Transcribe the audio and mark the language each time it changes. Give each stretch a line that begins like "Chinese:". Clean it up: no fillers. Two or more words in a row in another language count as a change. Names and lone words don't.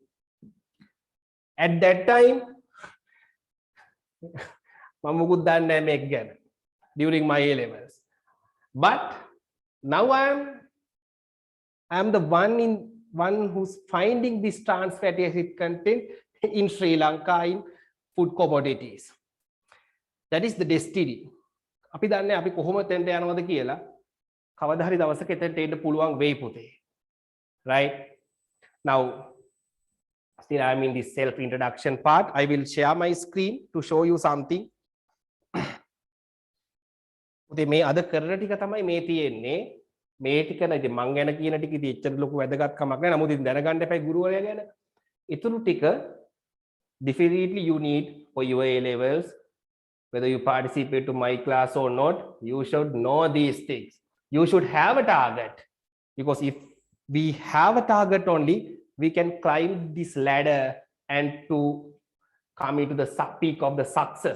English: At that time, during my A-levels. But now I'm the one who's finding this trans fatty acid content in Sri Lanka in food commodities. That is the destiny.
Sinhala: අපි දන්නේ අපි කොහොමද තෙන්ට යනවද කියලා. කවදා හරි දවසක එතනට එන්න පුළුවන් වෙයි පුතේ.
English: Right? Now, still I'm in this self introduction part. I will share my screen to show you something.
Sinhala: පුතේ මේ අද කරන ටික තමයි මේ තියෙන්නේ. මේ ටික නේද මං ගැන කියන ටික ඉතින් එච්චර ලොකු වැදගත්කමක් නැහැ. නමුත් ඉතින් දැනගන්න එපයි ගුරුවරයා ගැන. ඊතුරු ටික
English: definitely you need for your A levels. Whether you participate to my class or not, you should know these things. You should have a target, because if we have a target only, we can climb this ladder and to come into the peak of the success.